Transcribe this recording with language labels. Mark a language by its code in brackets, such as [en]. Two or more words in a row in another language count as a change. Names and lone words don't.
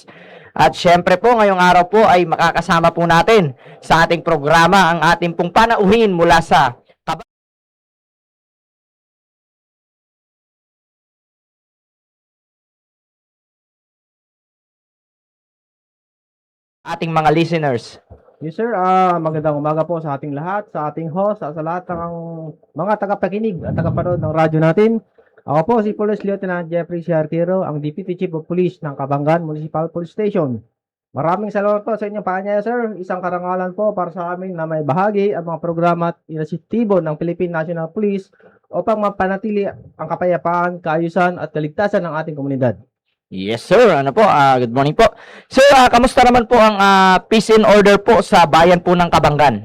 [tl] At syempre po, ngayong araw po ay makakasama po natin sa ating programa ang ating pong panauhin mula sa ating mga listeners. [en] Yes sir, [tl] magandang umaga po sa ating lahat, sa ating host, sa lahat ng mga tagapakinig at tagapanood ng radyo natin. Ako po si Police Lieutenant Jeffrey C. Artiro, ang Deputy Chief of Police ng Kabangan Municipal Police Station. Maraming salamat po sa inyong paanyaya sir. Isang karangalan po para sa amin na may bahagi ang mga programa at inisyatibo ng Philippine National Police upang mapanatili ang kapayapaan, kaayusan at kaligtasan ng ating komunidad. [en] Yes sir, good morning po. [tl] Sir, kamusta naman po ang [en] peace and order [tl] po sa bayan po ng Kabangan?